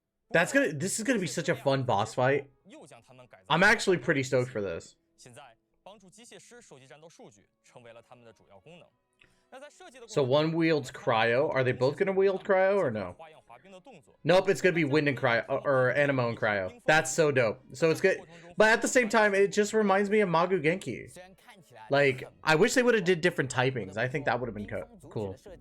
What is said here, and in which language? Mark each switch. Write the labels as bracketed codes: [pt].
[en] This is gonna be such a fun boss fight. I'm actually pretty stoked for this. [zh] 现在帮助机械师收集战斗数据成为了他们的主要功能。 [en] So one wields cryo. Are they both gonna wield cryo or no? Nope, it's gonna be wind and cryo or animo and cryo. That's so dope. So it's good, but at the same time, it just reminds me of Magu Genki. Like, I wish they would have did different typings. I think that would have been cool.